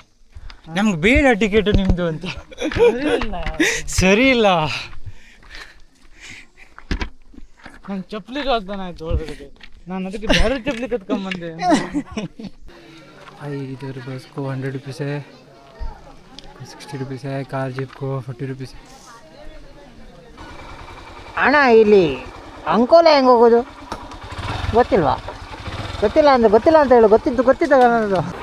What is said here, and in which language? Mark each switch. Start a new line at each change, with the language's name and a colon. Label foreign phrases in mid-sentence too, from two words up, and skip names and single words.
Kannada: ನಮ್ಗೆ ಬೇಡ ಟಿಕೆಟ್ ನಿಮ್ಮದು ಅಂತ. ಸರಿ ಇಲ್ಲ. ನಂಗೆ ಚಪ್ಪಲಿಗೆ ಆಗ್ತಾನೆ ಆಯ್ತು ಒಳಗಡೆ. ನಾನು ಅದಕ್ಕೆ ಬೇರೆ ಚಪ್ಪಲಿ ಕತ್ಕೊಂಬಂದೆ.
Hindi: भाई इधर बस को 100 रुपीज़ है, 60 रुपीज़ है. कार जीप को 40 रुपीज़ है.
Kannada: ಅಣ್ಣ ಇಲ್ಲಿ ಅಂಕೋಲ ಹೆಂಗೆ ಹೋಗೋದು ಗೊತ್ತಿಲ್ವಾ? ಗೊತ್ತಿಲ್ಲ ಅಂತ ಹೇಳು. ಗೊತ್ತಿತ್ತು ನನ್ನದು.